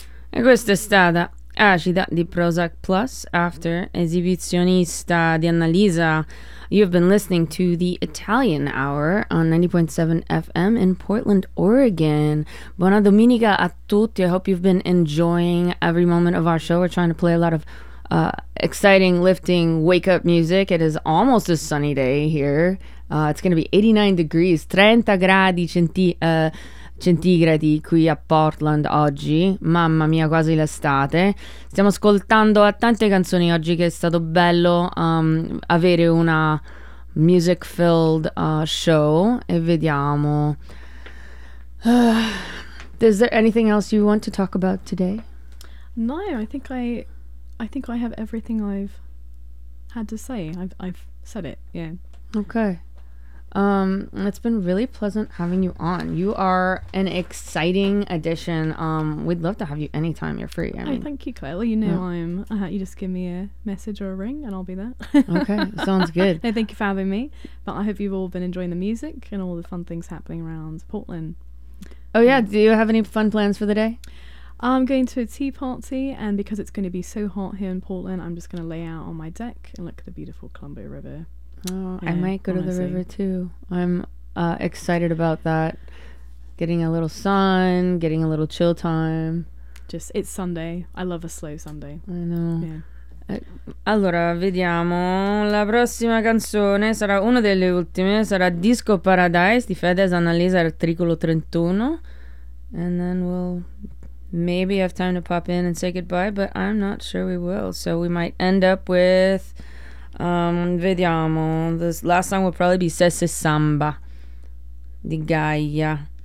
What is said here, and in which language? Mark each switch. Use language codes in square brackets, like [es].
[it] Questa è stata acida di Prozac Plus after esibizionista di Annalisa. [en] You've been listening to the Italian Hour on 90.7 FM in Portland, Oregon. [it] Buona domenica a tutti. [en] I hope you've been enjoying every moment of our show. We're trying to play a lot of exciting, lifting, wake-up music. It is almost a sunny day here. It's going to be 89 degrees, [it] 30 gradi centigradi qui a Portland oggi. Mamma mia, quasi l'estate. Stiamo ascoltando a tante canzoni oggi, che è stato bello avere una [en] music filled show. [it] E vediamo. [en] Is there anything else you want to talk about today? No, I think I have everything I've had to say. I've said it, yeah. Okay. It's been really pleasant having you on. You are an exciting addition. We'd love to have you anytime you're free. Oh, thank you, Claire. Well, you know, yeah. You just give me a message or a ring and I'll be there. Okay, sounds good. No, thank you for having me. But I hope you've all been enjoying the music and all the fun things happening around Portland. Oh, yeah. Do you have any fun plans for the day? I'm going to a tea party, and because it's going to be so hot here in Portland, I'm just going to lay out on my deck and look at the beautiful Columbia River. Oh, yeah, I might go to the river too. I'm excited about that. Getting a little sun, getting a little chill time. Just, it's Sunday. I love a slow Sunday. I know. Yeah. [it] Allora, vediamo. La prossima canzone sarà una delle ultime. Sarà Disco Paradise di Fedez, Annalisa, articolo 31. [en] And then we'll maybe have time to pop in and say goodbye, but I'm not sure we will. So we might end up with... vediamo. This last song will probably be Sesse Samba di Gaia.